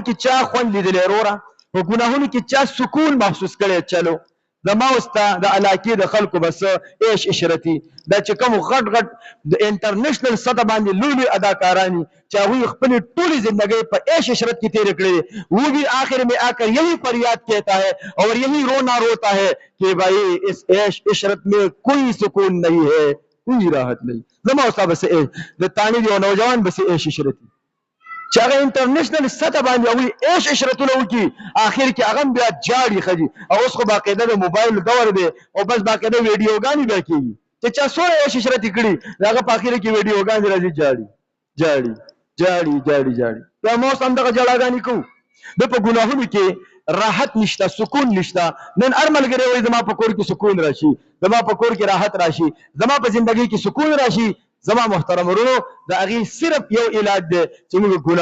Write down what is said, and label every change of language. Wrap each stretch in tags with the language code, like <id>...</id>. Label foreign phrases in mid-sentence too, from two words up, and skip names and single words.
<ps>کې چا خوند لیدلی وروره په ګناهونو کې چا سکون محسوس کړی چلو زما اوستا د علاقې د خلکو بس عیش عشرتي دا چې کوم غټ غټ د انټرنیشنل سطح باندې لوی لوی اداکارانی چې هغوی خپلې ټولې زندګۍ په عیش عشرت کې تیرې</ps> <ur>کړې وہ بھی آخر میں آ کر یہی فریاد کہتا ہے اور یہی رونا روتا ہے کہ بھائی اس عیش عشرت میں کوئی سکون نہیں ہے کوئی راحت نہیں</ur> <ps>زما اوستا بس د تانی دی نوجوان بس عیش عشرتي چې هغه انټرنیشنل سطح باندې هغوی عیش عشرتونه وکړي اخر کې هغه بیا جاړي ښځي او اوس خو باقاعده د موبایل دور دی او بس باقاعده ویډیوګانې بیا کېږي چې چا څومره عیش عشرتي کړي د هغه په اخر کې ویډیوګانې راځي جاړي جاړي جاړي جاړي بیا ما اوس همدغه جړاګانې کوو د په ګناهونو کې راحت نشته سکون نشته نن هر ملګری وایي زما په کور کې سکون راشي زما په کور کې راحت راشي زما په زندګۍ کې سکون راشي زما محترم ورونو د هغې صرف یو علاج دی چې موږ</ps>